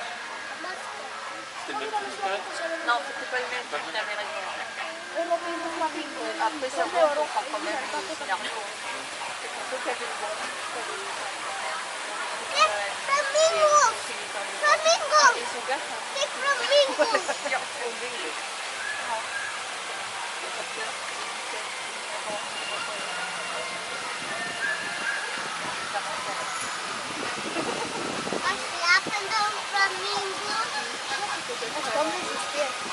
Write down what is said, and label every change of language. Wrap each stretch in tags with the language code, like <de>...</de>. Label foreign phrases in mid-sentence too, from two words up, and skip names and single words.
<fr>C'était le même truc peut-être? Non, c'était pas le même, tu avais raison. Après, ça prend quand même le scénario. C'est plutôt qu'il y avait le bon. Flamingos! Flamingos! Ils sont gars, ça. C'est flamingos!</fr> <nl>Ja, flamingo. Wat slapen dan flamingos? Het kan niet eens.</nl>